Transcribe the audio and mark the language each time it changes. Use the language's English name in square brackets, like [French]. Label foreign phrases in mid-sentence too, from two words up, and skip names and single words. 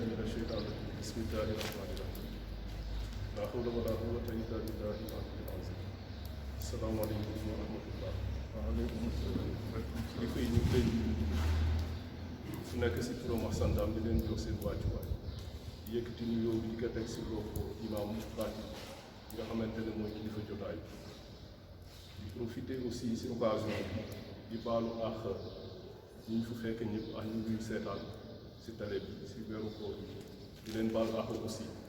[Arabic] من الشيطان الرجيم بسم الله الرحمن الرحيم لا حول ولا قوة إلا بالله العلي العظيم السلام عليكم ورحمة الله. وعليكم السلام. [Wolof] kilifa yi ñu ngi leen fu nekk si turam ak santam di leen jox seen wàccuwaay yëkkati nuyoo bi di ko teg si loxo imaam Fati nga xamante ne mooy kilifa jotaay di [French] profiter aussi [Wolof] si occasion bi di baalu àq ñi ñu fu fekk ñëpp ak ñu ngi seetaan si télé bi si weeru koor bi di leen baalu àq aussi